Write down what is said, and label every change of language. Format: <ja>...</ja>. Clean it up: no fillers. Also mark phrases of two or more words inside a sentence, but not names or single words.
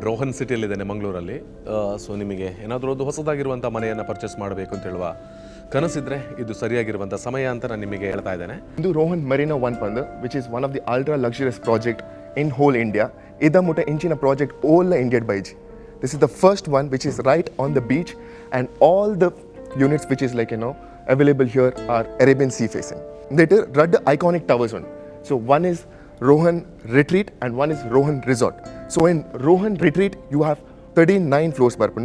<kn>ರೋಹನ್ ಸಿಟಿಯಲ್ಲಿದ್ದೇನೆ ಮಂಗಳೂರಲ್ಲಿ. ಸೊ ನಿಮಗೆ ಏನಾದರೂ ಒಂದು ಹೊಸದಾಗಿರುವಂಥ ಮನೆಯನ್ನು ಪರ್ಚೇಸ್ ಮಾಡಬೇಕು ಅಂತ ಹೇಳುವ ಕನಸಿದ್ರೆ ಇದು ಸರಿಯಾಗಿರುವಂಥ ಸಮಯ ಅಂತ ನಾನು ನಿಮಗೆ ಹೇಳ್ತಾ ಇದ್ದೇನೆ.</kn> <tcy>ಇದು ರೋಹನ್ ಮರೀನಾ 1 ಪಂದು</tcy> <en>which is one of the ultra luxurious project in whole India.</en> <tcy>ಇದ ಮುಟ ಇಂಚಿನ ಪ್ರಾಜೆಕ್ಟ್ ಓಲ್ ಇಂಡಿಯಡ್ ಬೈಜ್.</tcy> <en>This is the first one which is right on the beach, and all the units which is available here are Arabian Sea facing. That is red iconic towers one. So one is Rohan Retreat and one is Rohan Resort. So in Rohan Retreat you have 39 floors per pun.</en>